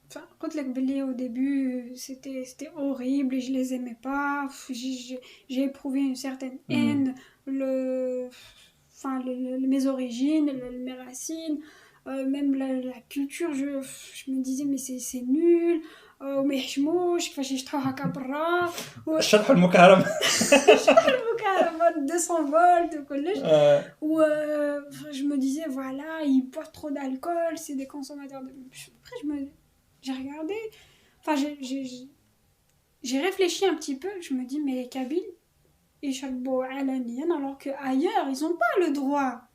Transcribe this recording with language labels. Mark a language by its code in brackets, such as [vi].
[fr] Enfin, quand au début, c'était horrible et je les aimais pas. J'ai éprouvé une certaine haine. Mes origines, mes racines, même la culture, je me disais, mais c'est nul. [ar] وما يحشموش كيفاش يشطحوا هكا برا الشطح المكهرب [fr] 200 volts [ar] وكلش [fr] je me disais voilà ils boivent trop d'alcool, c'est des consommateurs de... Après j'ai regardé, enfin j'ai réfléchi un petit peu, je me dis mais les Kabyles ils charbent alaniyan alors que ailleurs ils ont pas le droit.